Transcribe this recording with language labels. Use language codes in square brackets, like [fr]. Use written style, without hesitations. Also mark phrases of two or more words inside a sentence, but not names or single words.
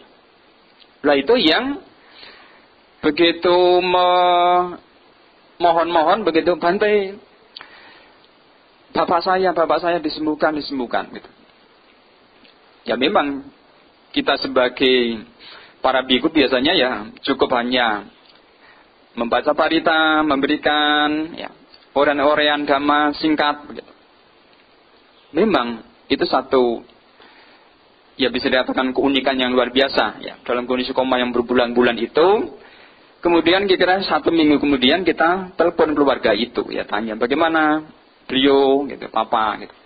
[id] Lah itu yang begitu mohon-mohon begitu, Bante, bapak saya disembuhkan gitu. Ya memang kita sebagai para biku biasanya ya cukup hanya membaca parita, memberikan, ya, orean-orean dhamma singkat begitu. Memang itu satu, ya bisa dikatakan keunikan yang luar biasa, ya, dalam kondisi koma yang berbulan-bulan itu. Kemudian kira-kira 1 minggu kemudian kita telepon keluarga itu, ya, tanya bagaimana beliau, gitu, papa, gitu.